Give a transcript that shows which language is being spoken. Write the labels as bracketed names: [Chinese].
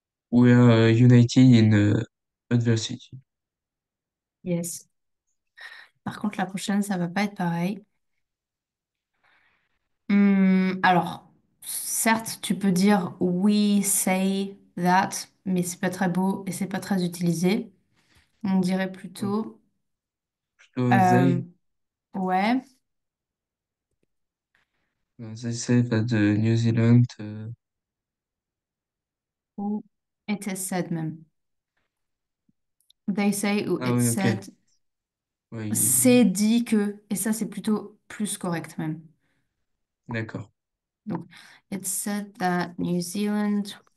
[English] We are united in adversity. Yes. [French] Par contre, la prochaine, ça va pas être pareil. Alors, certes, tu peux dire [English] we say that, [French] mais c'est pas très beau et c'est pas très utilisé. On dirait Ouais. plutôt, Plutôt euh, ouais, [English] they say that the New Zealand. ou it is said même. They say ou Ah it's [French] oui, ok. [English] said, [French] Ouais, c'est dit que, et ça c'est plutôt plus correct même. d'accord. Donc, [English] it's said that New Zealand,